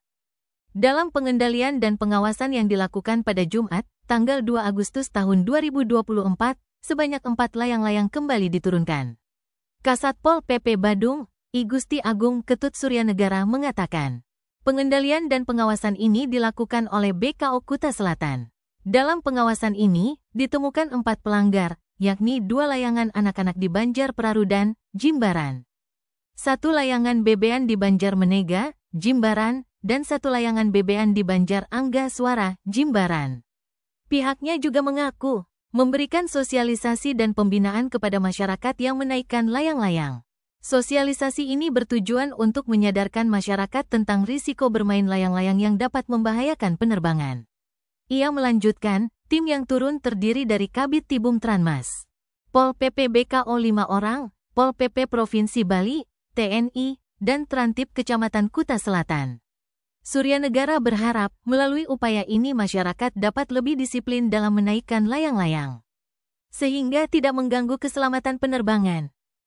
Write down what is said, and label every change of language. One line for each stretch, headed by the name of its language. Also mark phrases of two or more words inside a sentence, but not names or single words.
Indonesian: Dalam pengendalian dan pengawasan yang dilakukan pada Jumat, tanggal 2 Agustus tahun 2024, sebanyak 4 layang-layang kembali diturunkan. Kasatpol PP Badung, I Gusti Agung Ketut Suryanegara mengatakan, pengendalian dan pengawasan ini dilakukan oleh BKO Kuta Selatan. Dalam pengawasan ini, ditemukan 4 pelanggar, yakni 2 layangan anak-anak di Banjar Prarudan, Jimbaran, 1 layangan bebean di Banjar Menega, Jimbaran, dan 1 layangan bebean di Banjar Angga Suara, Jimbaran. Pihaknya juga mengaku memberikan sosialisasi dan pembinaan kepada masyarakat yang menaikkan layang-layang. Sosialisasi ini bertujuan untuk menyadarkan masyarakat tentang risiko bermain layang-layang yang dapat membahayakan penerbangan. Ia melanjutkan, tim yang turun terdiri dari Kabid Tibum Tranmas, Pol PP BKO 5 orang, Pol PP Provinsi Bali, TNI, dan Trantib Kecamatan Kuta Selatan. Suryanegara berharap, melalui upaya ini masyarakat dapat lebih disiplin dalam menaikkan layang-layang, sehingga tidak mengganggu keselamatan penerbangan.